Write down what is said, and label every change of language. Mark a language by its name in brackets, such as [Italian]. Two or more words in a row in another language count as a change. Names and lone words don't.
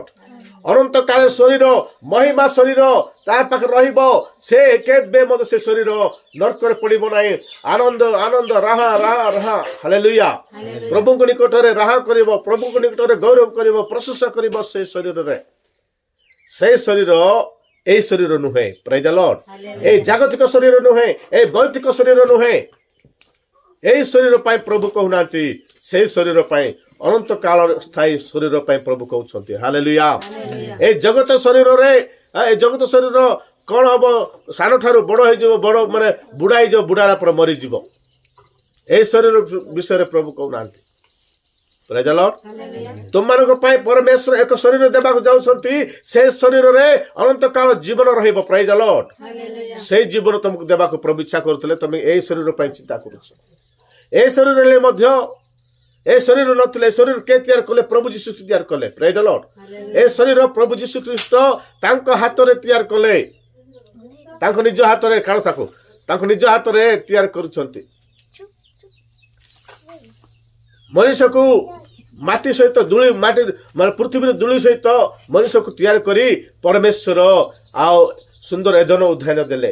[Odia] ଅନନ୍ତକାଳ ଶରୀର, ମହିମା ଶରୀର ତା ପାଖରେ ରହିବ। ସେ କେବେ ମଧ୍ୟ ସେ ଶରୀର ନର୍କରେ ପଡ଼ିବ ନାହିଁ। ଆନନ୍ଦ ଆନନ୍ଦ ରାହା ରାହା ରାହା। ହାଲେଲୁୟା। ପ୍ରଭୁଙ୍କ ନିକଟରେ ରାହା କରିବ, ପ୍ରଭୁଙ୍କ ନିକଟରେ ଗୌରବ କରିବ, ପ୍ରଶଂସା କରିବ ସେ ଶରୀରରେ। ସେ ଶରୀର ଏଇ ଶରୀର ନୁହେଁ। [English] praise the Lord. [Odia] ଏଇ ଜାଗତିକ ଶରୀର ନୁହେଁ, ଏଇ ଭୌତିକ ଶରୀର ନୁହେଁ। ଏଇ ଶରୀର ପାଇଁ ପ୍ରଭୁ କହୁନାହାନ୍ତି, ସେଇ ଶରୀର ପାଇଁ ଅନନ୍ତ କାଳ ସ୍ଥାୟୀ ଶରୀର ପାଇଁ ପ୍ରଭୁ কହୁଛନ୍ତି। ହାଲେଲୁୟା। ଏଇ ଜଗତ ଶରୀରେ ଏଇ ଜଗତ ଶରୀର କ'ଣ ହବ? ସାନ ଠାରୁ ବଡ଼ ହେଇଯିବ, ବଡ଼ ମାନେ ବୁଢ଼ା ହେଇଯିବ, ବୁଢ଼ା ହେଲା ପରେ ମରିଯିବ। এই ଶରୀର ବିଷୟରେ ପ୍ରଭୁ କହୁନାହାନ୍ତି। [English] praise the Lord. [Odia] ତୁମମାନଙ୍କ ପାଇଁ ପରମେଶ୍ୱର ଏକ ଶରୀର ଦେବାକୁ ଯାଉଛନ୍ତି। ସେ ଶରୀରରେ ଅନନ୍ତ କାଳ ଜୀବନ ରହିବ। [English] praise the Lord. [Odia] ସେଇ ଜୀବନ ତମକୁ ଦେବାକୁ ପ୍ରଭୁ ଇଚ୍ଛା କରୁଥିଲେ। ତମେ ଏଇ ଶରୀର ପାଇଁ ଚିନ୍ତା କରୁଛ। ଏଇ ଶରୀରେ ମଧ୍ୟ এই শরীর নଥିଲେ ଏଇ ଶରୀର କେ ତିଆରି କଲେ? ପ୍ରଭୁ ଯୀଶୁ ତିଆରି କଲେ। [English] praise the Lord. [Odia] এই ଶରୀର ପ୍ରଭୁ ଯୀଶୁ ଖ୍ରୀଷ୍ଟ ତାଙ୍କ ହାତରେ ତିଆରି କଲେ। ତାଙ୍କ ନିଜ ହାତରେ ତାଙ୍କ ନିଜ ହାତରେ ତିଆରି କରୁଛନ୍ତି। ମଣିଷକୁ ମାଟି ସହିତ ମାଟି ମାନେ ପୃଥିବୀର ଧୂଳି ସହିତ ମଣିଷକୁ ତିଆରି କରି ପରମେଶ୍ୱର ଆଉ ସୁନ୍ଦର ଏଦନ ଉଦ୍ୟାନ ଦେଲେ।